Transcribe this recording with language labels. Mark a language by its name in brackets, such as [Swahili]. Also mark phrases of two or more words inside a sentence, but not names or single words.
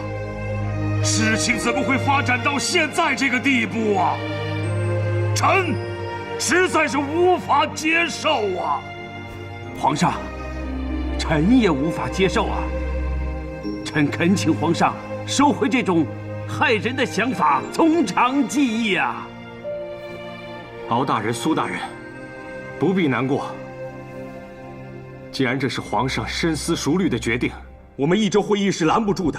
[Chinese] 事情怎么会发展到现在这个地步啊？臣实在是无法接受啊！皇上，臣也无法接受啊！臣恳请皇上收回这种害人的想法，从长计議啊！敖大人、蘇大人，不必難過。既然這是皇上深思熟慮的決定，我們議政會議是攔不住的。